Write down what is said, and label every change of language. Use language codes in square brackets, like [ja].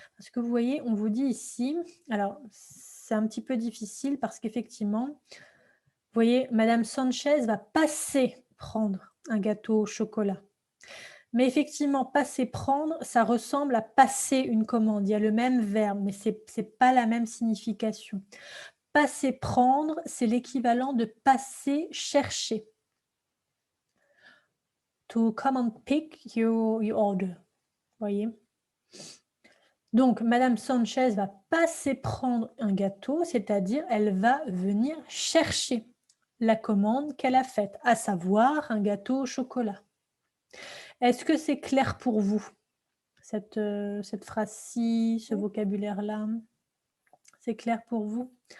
[fr] Parce que vous voyez, on vous dit ici, alors c'est un petit peu difficile parce qu'effectivement, vous voyez, Madame Sanchez va passer prendre un gâteau au chocolat. Mais effectivement, passer prendre, ça ressemble à passer une commande. Il y a le même verbe, mais ce n'est pas la même signification. Passer prendre, c'est l'équivalent de passer chercher. [en] To come and pick your order. [fr] Voyez. Donc, Madame Sanchez va passer prendre un gâteau, c'est-à-dire elle va venir chercher la commande qu'elle a faite, à savoir un gâteau au chocolat. Est-ce que c'est clair pour vous, cette phrase-ci, ce vocabulaire-là? C'est clair pour vous?